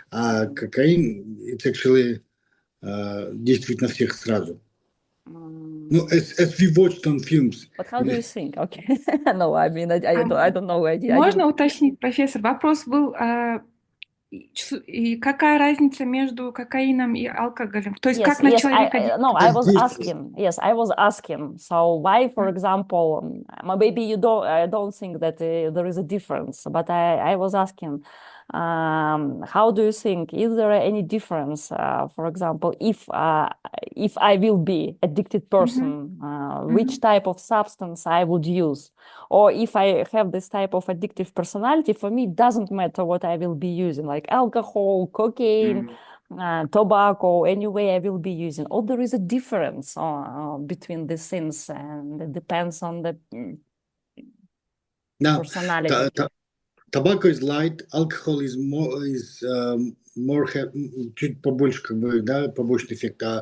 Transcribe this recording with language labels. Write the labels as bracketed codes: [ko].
[ru] А кокаин [en] it's actually [ru] действует на всех сразу. [en] No, as we watched on films. But how do you think? Okay. No, I mean, I don't know. [ru] Можно уточнить, профессор? Вопрос был, и какая разница между кокаином и алкоголем? То есть как на человека действует? [en] No, I was asking. Yes, I was asking. So why, for example, maybe you don't think that there is a difference, but I was asking, how do you think? Is there any difference, for example, if I will be addicted person, which type of substance I would use? Or if I have this type of addictive personality, for me, it doesn't matter what I will be using, like alcohol, cocaine, tobacco, anyway, I will be using. Or there is a difference between these things, and it depends on the personality. Tobacco is light, alcohol is more [ru] чуть побольше, как бы, да, побочный эффект.